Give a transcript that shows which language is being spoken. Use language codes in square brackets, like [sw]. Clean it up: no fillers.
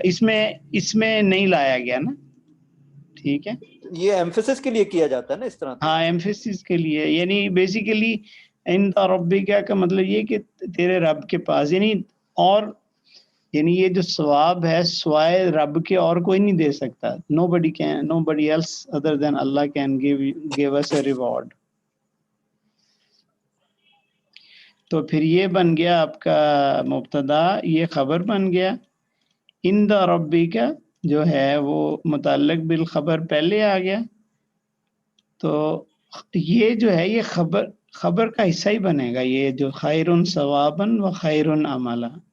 [ur] اس میں نہیں لایا گیا نا. ٹھیک ہے، یہ ایمفیسس کے لیے کیا جاتا ہے نا اس طرح. ہاں ایمفیسس کے لیے، یعنی بیسیکلی عند ربک کا مطلب یہ کہ تیرے رب کے پاس، یعنی یہ جو ثواب ہے سوائے رب کے اور کوئی نہیں دے سکتا. [en] nobody else other than Allah can give us a reward. [ur] تو پھر یہ بن گیا آپ کا مبتدا، یہ خبر بن گیا. عند ربک جو ہے وہ متعلق بالخبر پہلے آ گیا، تو یہ جو ہے یہ خبر کا حصہ ہی بنے گا، یہ جو [ar] خیرن ثوابا و خیرن عملا.